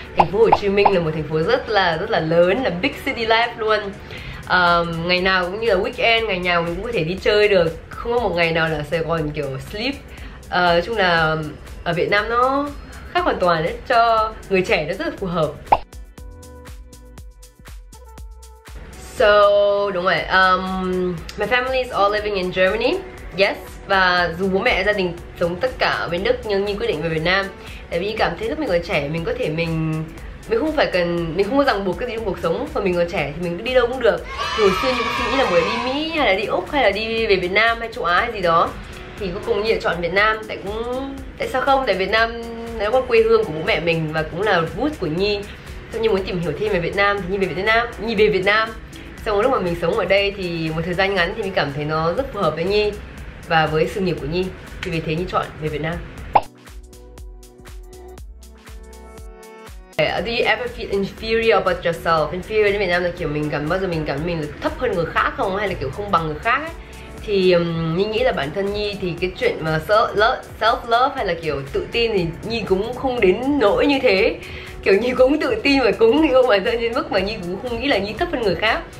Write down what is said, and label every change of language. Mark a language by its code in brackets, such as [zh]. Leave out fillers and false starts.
[vi] Thành phố Hồ Chí Minh là một thành phố rất là lớn, là [en] big city life [vi] luôn. Ngày nào cũng như là weekend, ngày nào mình cũng có thể đi chơi được, không có một ngày nào là Sài Gòn kiểu sleep. Nói chung là ở Việt Nam nó khác hoàn toàn đấy, cho người trẻ nó rất là phù hợp. [en] So [vi] đúng rồi, [en] my family is all living in Germany. Yes. [vi] Và dù bố mẹ gia đình sống tất cả ở bên Đức nhưng Nhi quyết định về Việt Nam. Tại vì cảm thấy lúc mình còn trẻ mình có thể mình không có ràng buộc cái gì trong cuộc sống. Và mình còn trẻ thì mình cứ đi đâu cũng được. Thì hồi xưa Nhi cũng suy nghĩ là muốn đi Mỹ hay là đi Úc hay là đi về Việt Nam hay châu Á hay gì đó. Thì cuối cùng Nhi lại chọn Việt Nam. Tại sao không? Tại Việt Nam nó là quê hương của bố mẹ mình và cũng là roots của Nhi. Xong Nhi muốn tìm hiểu thêm về Việt Nam thì Nhi về Việt Nam. Xong lúc mà mình sống ở đây thì một thời gian ngắn thì mình cảm thấy nó rất phù hợp với Nhi và với sự nghiệp của Nhi, thì vì thế Nhi chọn về Việt Nam. [en] Do you ever feel inferior about yourself? [vi] Inferior đến Việt Nam là kiểu bao giờ mình cảm mình thấp hơn người khác không, hay là kiểu không bằng người khác ấy? Thì Nhi nghĩ là bản thân Nhi thì cái chuyện mà [en] self love [vi] hay là kiểu tự tin thì Nhi cũng không đến nỗi như thế. Kiểu Nhi cũng tự tin và cũng yêu bản thân đến mức mà Nhi cũng không nghĩ là Nhi thấp hơn người khác.